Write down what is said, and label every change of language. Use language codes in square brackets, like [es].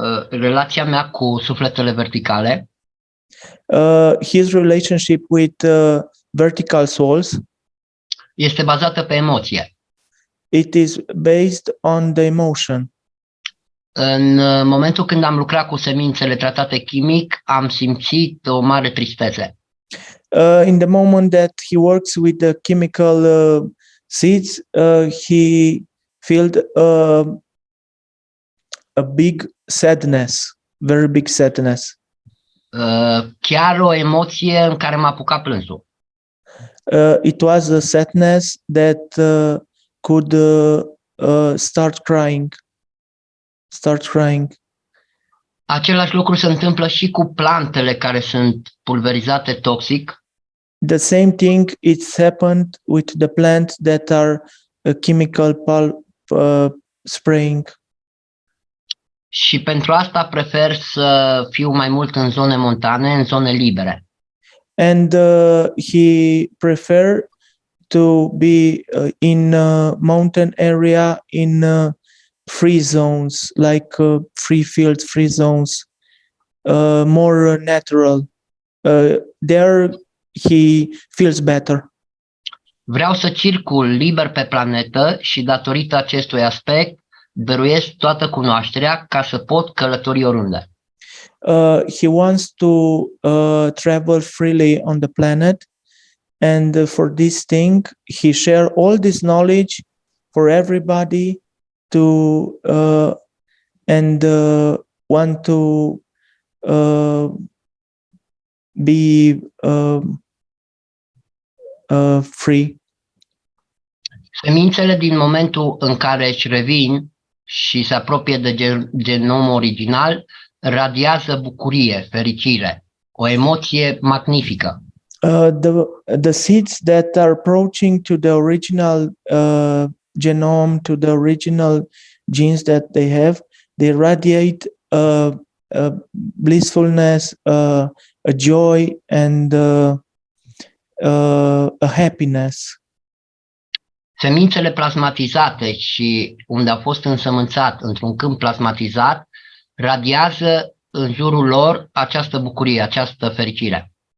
[ro] Relația mea cu sufletele verticale. [en] His relationship with vertical souls [ro] este bazată pe emoție. [en] It is based on the emotion. [ro] În momentul când am lucrat cu semințele tratate chimic, am simțit o mare tristețe. [en] In the moment that he works with the chemical seeds, he felt a big sadness, very big sadness. [ro] Chiar o emoție în care m-a apucat plânsul. [en] It was a sadness that could start crying. [ro] Același lucru se întâmplă și cu plantele care sunt pulverizate toxic. [en] The same thing it's happened with the plants that are chemical spraying. [ro] Și pentru asta prefer să fiu mai mult în zone montane, în zone libere. [en] And he prefer to be in mountain area, in free zones, free fields, free zones, more natural. there he feels better. [ro] Vreau să circul liber pe planetă și datorită acestui aspect dăruiesc toată cunoașterea ca să pot călători oriunde. [en] He wants to travel freely on the planet, and for this thing he share all this knowledge for everybody to and want to be free. [ro] Semințele din momentul în care își revin și se apropie de genomul original radiază bucurie, fericire, o emoție magnifică. [en] The seeds that are approaching to the original genome, to the original genes that they have, they radiate blissfulness, a joy, and a happiness. [ro] Semințele plasmatizate și unde a fost însămânțat într-un câmp plasmatizat radiază în jurul lor această bucurie, această fericire.